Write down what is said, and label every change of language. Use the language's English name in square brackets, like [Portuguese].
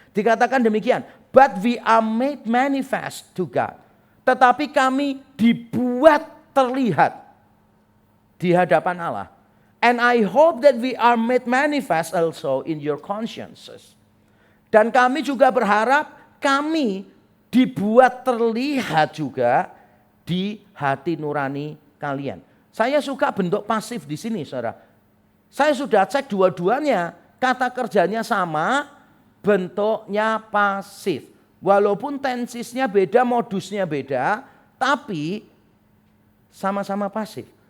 [Indonesian] Dikatakan demikian, [English] but we are made manifest to God. [Indonesian] Tetapi kami dibuat terlihat di hadapan Allah. [English] And I hope that we are made manifest also in your consciences. [Indonesian] Dan kami juga berharap kami dibuat terlihat juga di hati nurani kalian. Saya suka bentuk pasif di sini, saudara. Saya sudah cek dua-duanya, kata kerjanya sama, bentuknya pasif. Walaupun tensisnya beda, modusnya beda, tapi sama-sama pasif.